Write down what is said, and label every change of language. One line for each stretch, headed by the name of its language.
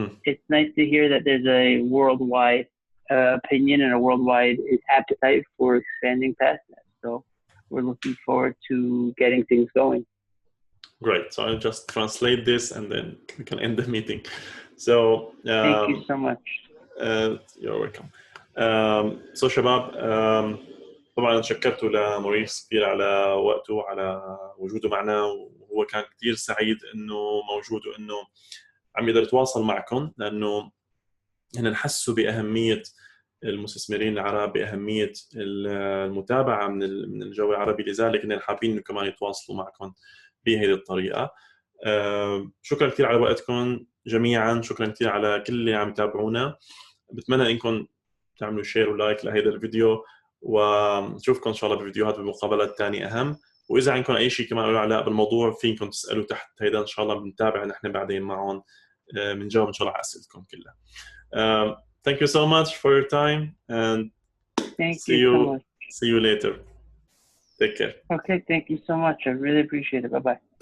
English: It's nice to hear that there's a worldwide opinion and a worldwide appetite for expanding past that. So we're looking forward to getting things going. Great. So I'll just translate this and then we can end the meeting. So thank you so much. You're welcome.
Arabic: So شباب، طبعا شكرته لموريس كثير على وقته وعلى وجوده معنا، وهو كان كثير سعيد انه موجود وانه عم يقدر يتواصل معكم، لانه هن نحسوا باهميه المستثمرين العرب، باهميه المتابعه من الجو العربي، لذلك هن حابين انه كمان يتواصلوا معكم بهذه الطريقه. شكرا كثير على وقتكم جميعا، شكرا كثير على كل اللي عم يتابعونا. بتمنى انكم تعملوا شير ولايك لهذا الفيديو، ونشوفكم ان شاء الله بفيديوهات بالمقابلات الثانيه اهم. واذا عندكم اي شيء كمان له علاقه بالموضوع فيكم تسالوا تحت هيدا، ان شاء الله بنتابع نحن بعدين معهم، بنجاوب ان شاء الله على اسئلتكم كلها.
English: Thank you so much for your time, and see you later. Take care. Okay, thank you so much. I really appreciate it. Bye bye.